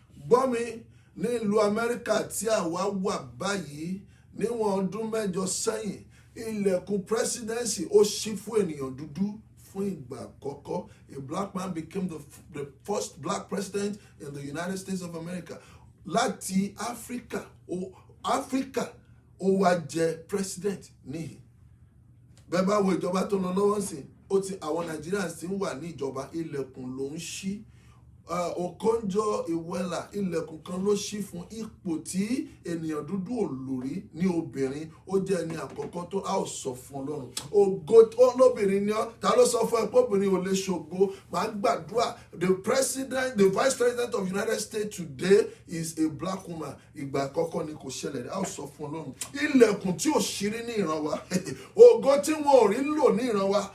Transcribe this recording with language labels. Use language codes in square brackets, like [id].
[yo] Gbọ́ mi, ní ìlú Amẹ́ríkà tí àwa wà báyìí, níwọ̀n ọdún 8 sẹ́yìn, ilẹ̀kùn presidency ó ṣí fún ènìyàn dúdú fún ìgbà àkọ́kọ́. [en] A black man became the first black president in the United States of America. [yo] Láti Áfíríkà ó wá jẹ president níhìn. Bẹ́ẹ̀ bá wo ìjọba tó lọ lọ́wọ́ sí, àwọn Nigerians ti ń wà ní ìjọba, ilẹ̀kùn ló ń ṣí. Okonjo-Iweala, ilẹ̀kùn kan ló ṣí fún ipò tí ènìyàn dúdú ò lò rí ní obìnrin. Ó jẹ́ ẹni àkọ́kọ́ tó a ò sọ fún Ọlọ́run. Ògo olóbìnrin ni ọ́, ta ló sọ fún ẹ pé obìnrin ò lè ṣògo? Màá gbàdúrà. [en] The vice president of the United States today is a black woman. [yo] Ìgbà àkọ́kọ́ ni kò ṣẹlẹ̀, a ò sọ fún Ọlọ́run. Ilẹ̀kùn tí ò ṣírí ní ìran wa. Ògo tí wọn ò rí lò ní ìran wa.